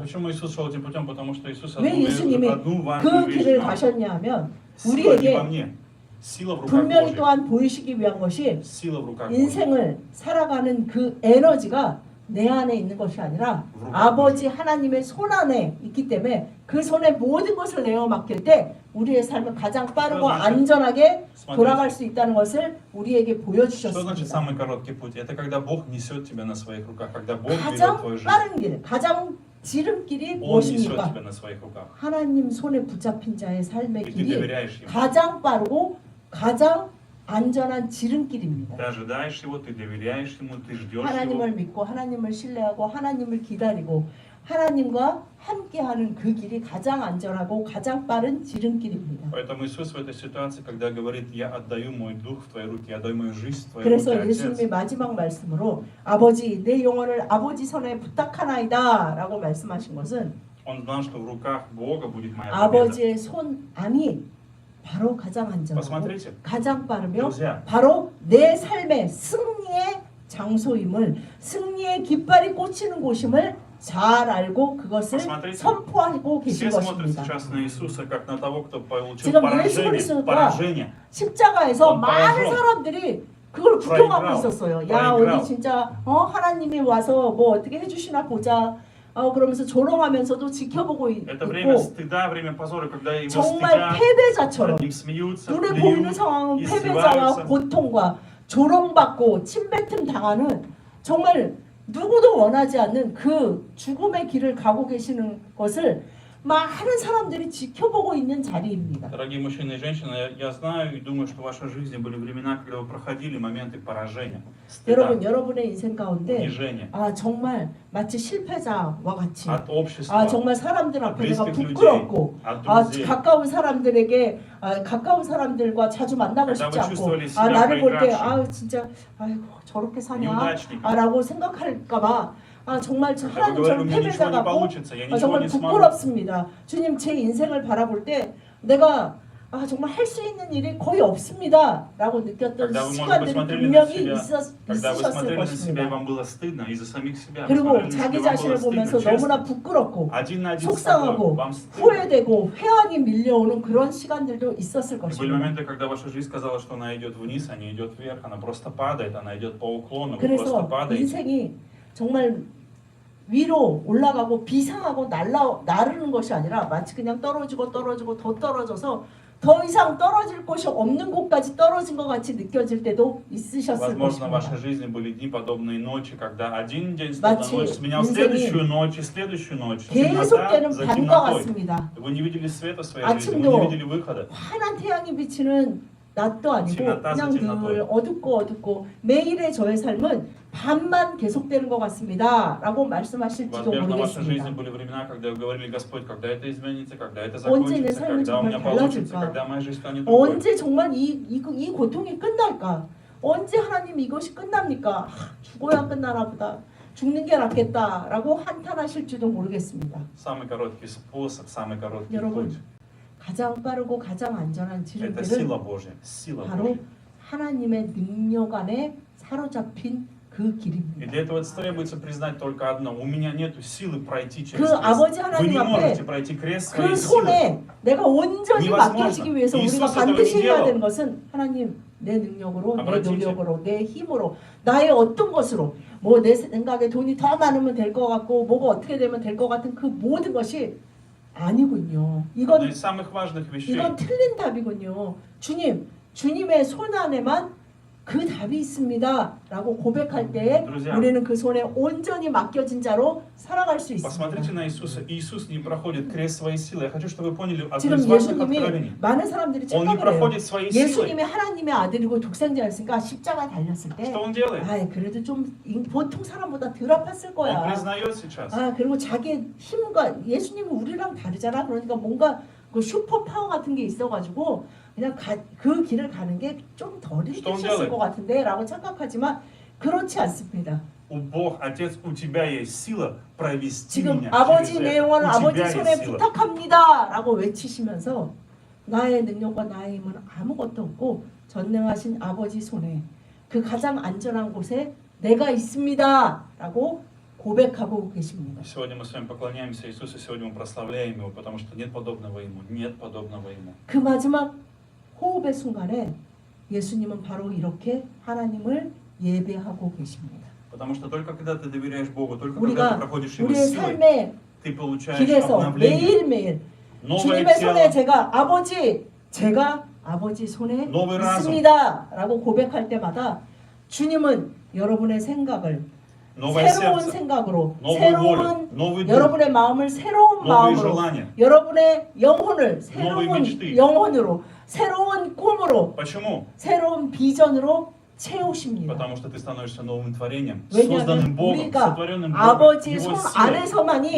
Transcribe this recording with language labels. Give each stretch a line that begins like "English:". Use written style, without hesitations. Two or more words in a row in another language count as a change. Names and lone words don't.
Russian: Почему Иисус шел этим путем? Потому что Иисус
Korean: 왜 예수님이
Russian: одну
Korean: 그
Russian: важную вещь
Korean: 길을
Russian: знал.
Korean: 가셨냐 하면
Russian: Сила не
Korean: 우리에게
Russian: во мне, сила в руках
Korean: 분명히
Russian: Божьих.
Korean: 또한 보이시기 위한 것이
Russian: Сила в руках Божьих.
Korean: 인생을 살아가는 그 에너지가 내 안에 있는 것이 아니라 아버지 하나님의 손 안에 있기 때문에 그 손에 모든 것을 내어 맡길 때 우리의 삶은 가장 빠르고 안전하게 돌아갈 수 있다는 것을 우리에게
Russian: Что значит
Korean: 보여주셨습니다.
Russian: самый короткий путь? Это когда Бог несет тебя на своих руках, когда Бог ведет
Korean: 가장
Russian: твою жизнь.
Korean: 빠른 길, 가장 지름길이
Russian: Он несет
Korean: 무엇입니까?
Russian: тебя на своих руках.
Korean: 하나님 손에 붙잡힌 자의 삶의
Russian: И ты
Korean: 길이
Russian: доверяешь Ему.
Korean: 가장 빠르고 가장 안전한 지름길입니다.
Russian: Ты ожидаешь Его, ты доверяешь Ему, ты ждешь
Korean: 하나님을
Russian: Его.
Korean: 믿고 하나님을 신뢰하고 하나님을 기다리고 하나님과 함께하는 그 길이 가장 안전하고 가장 빠른 지름길입니다.
Russian: Поэтому Иисус в этой ситуации, когда говорит, я отдаю мой дух в твои руки, я отдаю мою жизнь в твои
Korean: 그래서
Russian: руки,
Korean: 예수님이
Russian: Отец.
Korean: 마지막 말씀으로 아버지 내 영혼을 아버지 손에 부탁하나이다 라고 말씀하신 것은
Russian: Он знал, что в руках Бога будет моя победа.
Korean: 아버지의 손 안이 바로 가장 안전하고
Russian: Посмотрите,
Korean: 가장 빠르며
Russian: друзья,
Korean: 바로 내 삶의 승리의 장소임을 승리의 깃발이 꽂히는 곳임을 잘 알고 그것을
Russian: Посмотрите,
Korean: 선포하고 계신
Russian: все смотрят
Korean: 것입니다.
Russian: сейчас на Иисуса, как на того, кто получил
Korean: 지금 예수 그리스도가
Russian: поражение.
Korean: 십자가에서 넌 많은 빠져. 사람들이 그걸 구경하고 프라이그라우. 있었어요. 야 프라이그라우. 어디 진짜 하나님이 와서 뭐 어떻게 해주시나 보자. 그러면서 조롱하면서도 지켜보고
Russian: Это время
Korean: 있고
Russian: стыда, время позора, когда его
Korean: 정말
Russian: стыдят,
Korean: 패배자처럼
Russian: над ним смеются,
Korean: 눈에 보이는
Russian: плюют,
Korean: 상황은 패배자와
Russian: издеваются.
Korean: 고통과 조롱받고 침뱉음 당하는 정말 누구도 원하지 않는 그 죽음의 길을 가고 계시는 것을 많은 사람들이 지켜보고 있는 자리입니다.
Russian: Дорогие мужчины и женщины, я знаю и думаю, что в вашей жизни были времена, когда вы проходили моменты поражения, стыда,
Korean: 여러분의 인생 가운데
Russian: унижения
Korean: 정말 마치 실패자와 같이
Russian: от общества,
Korean: 정말 사람들
Russian: от
Korean: 앞에 내가
Russian: близких людей,
Korean: 부끄럽고
Russian: от друзей.
Korean: 가까운 사람들에게 가까운 사람들과 자주 만나고
Russian: Когда
Korean: 싶지
Russian: вы
Korean: 않고
Russian: чувствовали себя
Korean: 나를 볼 때
Russian: проигравшим,
Korean: 진짜 아이고 저렇게 사냐
Russian: неудачником,
Korean: 라고 생각할까봐 정말
Russian: когда вы
Korean: 하나님
Russian: говорили,
Korean: 저는
Russian: у меня ничего
Korean: 패배자
Russian: не
Korean: 같고
Russian: получится, я ничего
Korean: 정말
Russian: не смогу.
Korean: 부끄럽습니다. 주님 제 인생을 바라볼 때 내가 정말 할 수 있는 일이 거의 없습니다 라고 느꼈던
Russian: Когда вы, может быть,
Korean: 시간들이
Russian: смотрели на
Korean: 분명히
Russian: себя, когда вы
Korean: 있으셨을
Russian: смотрели на себя, и
Korean: 것입니다.
Russian: вам было стыдно из-за самих себя, вы
Korean: 그리고
Russian: смотрели на
Korean: 자기
Russian: себя, вам
Korean: 자신을
Russian: было стыдно,
Korean: 보면서
Russian: честно.
Korean: 너무나 부끄럽고
Russian: Один на один с собой,
Korean: 속상하고
Russian: вам стыдно.
Korean: 후회되고 회한이 밀려오는 그런 시간들도 있었을
Russian: Были
Korean: 것입니다.
Russian: моменты, когда ваша жизнь казалась, что она идет вниз, а не идет вверх, она просто падает, она идет по уклону, вы просто
Korean: 그래서
Russian: падаете.
Korean: 인생이 정말 위로 올라가고 비상하고 나르는 것이 아니라 마치 그냥 떨어지고 더 떨어져서 더 이상 떨어질 곳이 없는 곳까지 떨어진 것 같이 느껴질 때도 있으셨을
Russian: Возможно, в вашей
Korean: 것입니다.
Russian: жизни были дни подобные ночи, когда один день
Korean: 마치
Russian: ночь сменял
Korean: 인생이
Russian: следующую ночь и следующую ночь.
Korean: 계속되는
Russian: Темнота за
Korean: 밤과
Russian: темнотой.
Korean: 같습니다.
Russian: Вы не видели света в своей жизни, вы
Korean: 아침도
Russian: не видели выхода.
Korean: 환한 태양이 비치는 낮도 아니고
Russian: темнота за
Korean: 그냥
Russian: темнотой.
Korean: 늘 어둡고 매일의 저의 삶은 밤만 계속되는 것 같습니다 라고 말씀하실지도
Russian: Возможно, в вашей жизни
Korean: 모르겠습니다.
Russian: были времена, когда вы говорили, Господь, когда это изменится, когда это
Korean: 언제 내
Russian: закончится,
Korean: 삶이
Russian: когда у меня
Korean: 정말
Russian: получится,
Korean: 달라질까?
Russian: когда моя жизнь станет другой.
Korean: 언제 정말 이 고통이 끝날까? 언제 하나님 이것이 끝납니까? 죽어야 끝나나 보다. 죽는 게 낫겠다라고 한탄하실지도 모르겠습니다.
Russian: Самый короткий способ, самый короткий
Korean: 여러분,
Russian: путь.
Korean: 가장 빠르고 가장 안전한
Russian: Это
Korean: 지름길은
Russian: сила Божья, сила
Korean: 바로
Russian: Божья.
Korean: 하나님의 능력 안에 사로잡힌 그
Russian: И
Korean: 길입니다.
Russian: для этого требуется признать только одно. У меня нет силы пройти через
Korean: 그
Russian: крест.
Korean: 아버지
Russian: Вы
Korean: 하나님
Russian: не
Korean: 앞에
Russian: можете пройти крест
Korean: 그
Russian: своей силой.
Korean: 손에 내가 온전히
Russian: невозможно.
Korean: 맡겨지기 위해서 우리가 이수스 반드시 해야 때문에 되는 것은 하나님 내 능력으로 내 아버지. 노력으로 내 힘으로 나의 어떤 것으로 뭐 내 생각에 돈이 더 많으면 될 것 같고 뭐가 어떻게 되면 될 것 같은 그 모든 것이 아니군요.
Russian: Одно
Korean: 이건
Russian: из самых важных вещей.
Korean: 틀린 답이군요. 주님의 손 안에만 그 답이 있습니다라고 고백할 때에
Russian: Друзья.
Korean: 우리는 그 손에 온전히 맡겨진 자로 살아갈 수
Russian: Посмотрите
Korean: 있습니다.
Russian: на Иисуса. Иисус не проходит крест своей силы. Я хочу, чтобы вы поняли одно
Korean: 지금
Russian: из важных
Korean: 예수님이
Russian: откровений.
Korean: 많은 사람들이
Russian: Он не
Korean: 착각을 해요.
Russian: проходит своей силой.
Korean: 예수님이 하나님의 아들이고 독생자였으니까 십자가 달렸을 때
Russian: Что он делает?
Korean: 아, 그래도 좀 보통 사람보다 덜 아팠을
Russian: Он
Korean: 거야.
Russian: признает сейчас.
Korean: 아, 그리고 자기 힘과 예수님은 우리랑 다르잖아. 그러니까 뭔가 그 슈퍼 파워 같은 게 있어가지고 그냥 그 길을 가는 게 좀 덜 힘드셨을 것 같은데라고 착각하지만 그렇지 않습니다.
Russian: Бог, Отец, у тебя есть сила провести
Korean: 지금
Russian: меня
Korean: 아버지
Russian: через
Korean: 내
Russian: это.
Korean: 영혼을
Russian: У
Korean: 아버지
Russian: тебя
Korean: 손에
Russian: есть сила.
Korean: 부탁합니다라고 외치시면서 나의 능력과 나의 힘은 아무것도 없고 전능하신 아버지 손에 그 가장 안전한 곳에 내가 있습니다라고 고백하고 계십니다.
Russian: Сегодня мы с вами поклоняемся Иисусу, сегодня мы прославляем Его, потому что нет подобного Ему, нет подобного Ему.
Korean: 그 마지막 호흡의 순간에 예수님은 바로 이렇게 하나님을 예배하고 계십니다.
Russian: Потому что только когда ты доверяешь Богу, только когда ты
Korean: 우리가
Russian: проходишь Его
Korean: 우리의
Russian: силой,
Korean: 삶의
Russian: ты получаешь
Korean: 길에서
Russian: обновление,
Korean: 매일매일
Russian: новое
Korean: 주님의 손에
Russian: тело,
Korean: 제가 아버지 손에
Russian: новый разум,
Korean: 있습니다라고 고백할 때마다 주님은 여러분의 생각을
Russian: новое
Korean: 새로운
Russian: сердце,
Korean: 생각으로
Russian: новую волю,
Korean: 새로운
Russian: новый дух,
Korean: 여러분의 마음을 새로운
Russian: новые
Korean: 마음으로
Russian: желания.
Korean: 여러분의 영혼을 새로운
Russian: mечты.
Korean: 영혼으로 새로운 꿈으로
Russian: Почему?
Korean: 새로운 비전으로 채우십니다.
Russian: Потому что ты становишься новым творением,
Korean: 왜냐하면
Russian: созданным Богом,
Korean: 우리가
Russian: сотворенным Богом,
Korean: 아버지
Russian: Его
Korean: 손
Russian: силой,
Korean: 안에서만이